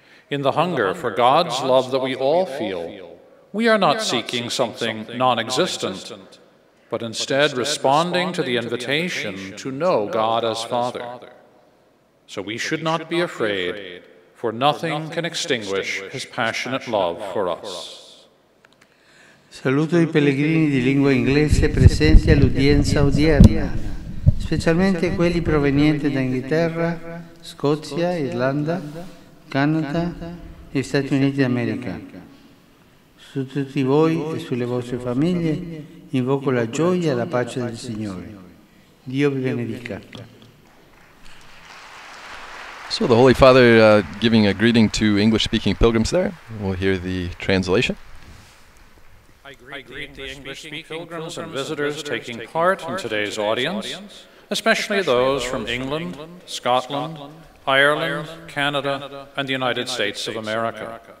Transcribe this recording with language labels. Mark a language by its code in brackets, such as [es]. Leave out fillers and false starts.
[en] In the hunger for God's love that we all feel, we are not seeking something non-existent, but instead responding to the invitation to know God as Father. So we should not be afraid, for nothing can extinguish his passionate love for us. [it] Saluto I pellegrini di lingua inglese presenti all'udienza odierna, specialmente quelli provenienti da Inghilterra, Scozia, Irlanda, Canada e Stati Uniti d'America. Su tutti voi e sulle vostre famiglie invoco la gioia e la pace del Signore. Dio vi benedica. [en] So the Holy Father giving a greeting to English-speaking pilgrims there. We'll hear the translation. I greet the English-speaking pilgrims and visitors taking part in today's audience, especially those from England, Scotland, Ireland, Canada, and the United States of America.